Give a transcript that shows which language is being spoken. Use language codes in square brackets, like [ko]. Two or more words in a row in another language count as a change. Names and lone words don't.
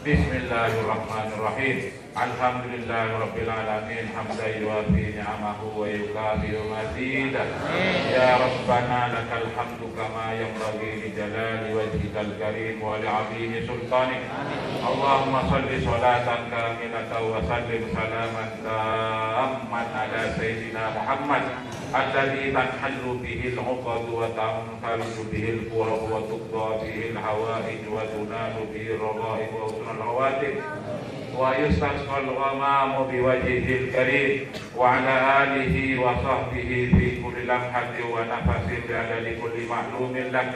[ar] بسم الله الرحمن الرحيم. الحمد لله رب العالمين حمدا يوافي نعمه ويكافئ مزيده. يا ربنا لك الحمد كما ينبغي لجلال وجهك الكريم ولعظيم سلطانك. اللهم صل صلاة كاملة وسلم سلاما تاما على سيدنا محمد الذي تنحل به العقد وتنفرج به الكرب وتقضى به الحوائج وتنال به الرغائب وحسن الخواتيم ويستسقى الغمام بوجهه الكريم وعلى آله وصحبه في كل لمحة ونفس بعدد كل معلوم لك.